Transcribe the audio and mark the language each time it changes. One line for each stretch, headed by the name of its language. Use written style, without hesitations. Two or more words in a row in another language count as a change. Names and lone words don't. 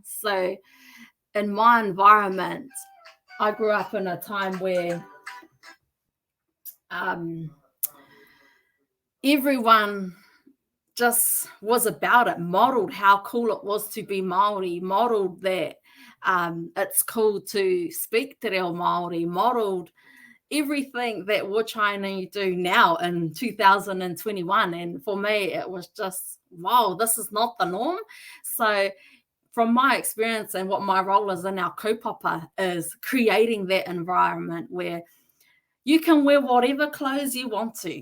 English: So in my environment, I grew up in a time where everyone just was about it, modeled how cool it was to be Māori, modeled that it's cool to speak
Māori: te reo Māori,
English: modeled everything that we're trying to do now in 2021. And for me, it was just, wow, this is not the norm. So from my experience and what my role is in our kaupapa is creating that environment where you can wear whatever clothes you want to.